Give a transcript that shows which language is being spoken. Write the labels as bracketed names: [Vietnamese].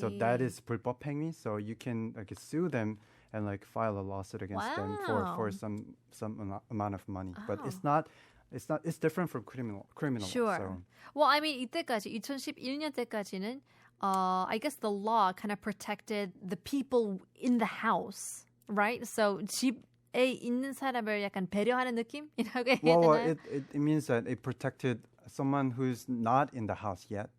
[English] So that is 불법행위. So you can sue them and file a lawsuit against them for some amount of money. But it's different from criminal Sure. law. So. Well, I mean, [Korean] 이때까지 2011년 때까지는 [English] I guess the law kind of protected the people in the house, right? [Korean] So 집에 있는 사람을 약간 배려하는 느낌이라고 해야 되나요? [English] Well, it means that it protected someone who's not in the house yet.